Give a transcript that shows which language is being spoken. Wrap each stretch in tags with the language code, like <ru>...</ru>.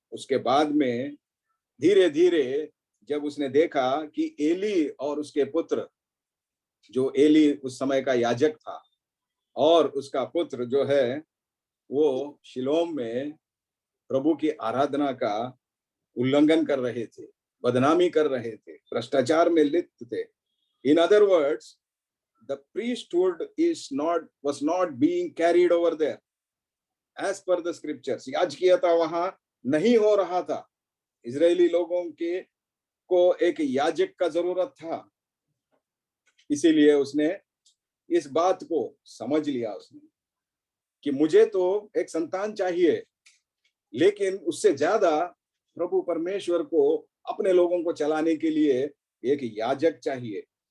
<hi>उसके बाद में धीरे धीरे जब उसने देखा कि एली और उसके पुत्र, जो एली उस समय का याजक था और उसका पुत्र जो है वो शिलोम में प्रभु की आराधना का उल्लंघन कर रहे थे, बदनामी कर रहे थे, भ्रष्टाचार में लिप्त थे,</hi> <en>In other words, the priesthood was not being carried over there as per the scriptures.</en> <hi>याजकीयता वहां नहीं हो रहा था. इजरायली लोगों के को एक याजक का जरूरत था. इसीलिए उसने इस बात को समझ लिया उसने कि मुझे तो एक संतान चाहिए, लेकिन उससे ज्यादा प्रभु परमेश्वर को अपने लोगों को चलाने के लिए एक याजक चाहिए.</hi>